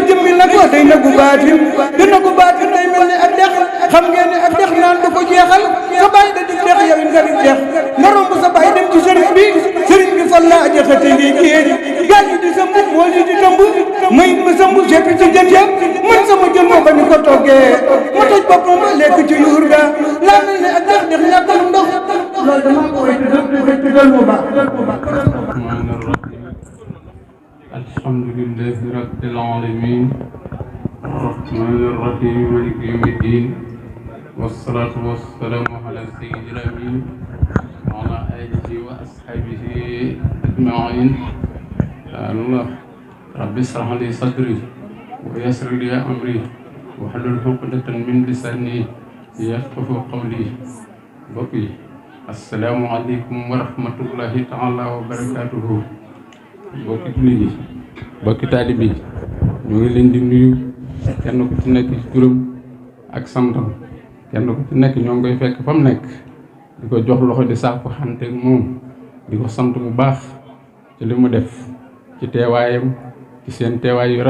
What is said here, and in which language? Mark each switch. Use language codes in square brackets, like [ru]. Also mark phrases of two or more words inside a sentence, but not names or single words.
[wo] jëmmi nag wax day nagu baatin te nagu baatin day mel ni ak dex xam ngeen ne ak dex naan du ko jeexal sa bàyyi da di dex yow it nga di dex nga romb sa bàyyi dem ci sëriñ bi fan laa jaxate ngi géej gaal yi di sëmb mool yi di tëmb may ma sëmb seppi ci jën ya man sama jën moo ba ni ko toggee ma toj boppam ba lekk ci yuur ga laa mel ne ak dex dex ñàkkal ndox loolu dama ko way tëgal mu baax [ar] الحمد لله رب العالمين الرحمن الرحيم مالك يوم الدين والصلاة والسلام على سيد الأمين وعلى آله وأصحابه أجمعين الله رب اشرح لي صدري ويسر لي أمري واحلل عقدة من لساني يفقهوا قولي بقي السلام عليكم ورحمة الله تعالى وبركاته [wo] bokki jullit yi bokki taalibe yi ñoo ngi leen di nuyu kenn ku ci nekk ci turam ak santam kenn ku ci nekk ñoo ngi koy fekk fa mu nekk di ko jox loxo di saafu xante ak moom di ko sant bu baax ci li mu def ci teewaayam ci seen teewaay yu